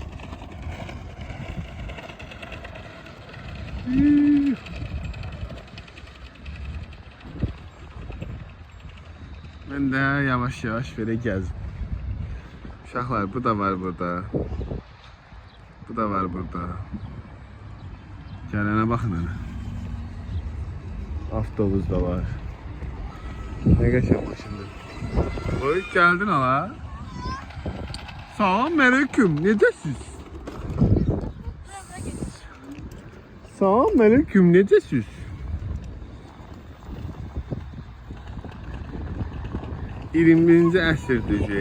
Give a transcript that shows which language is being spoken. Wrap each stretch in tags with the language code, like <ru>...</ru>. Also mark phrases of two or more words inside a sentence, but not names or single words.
<az>Mən də yavaş-yavaş belə gəzim. Uşaqlar, bu da var burada. Bu da var burada. Gələnə baxın hələ. Avtobus da var.</az> <tr>Ne geçen başında? Oy geldin hala.</tr> <az>Salam aleyküm. Necəsiz? Salam aleyküm. Necəsiz? Birinci əsrdir şey.</az>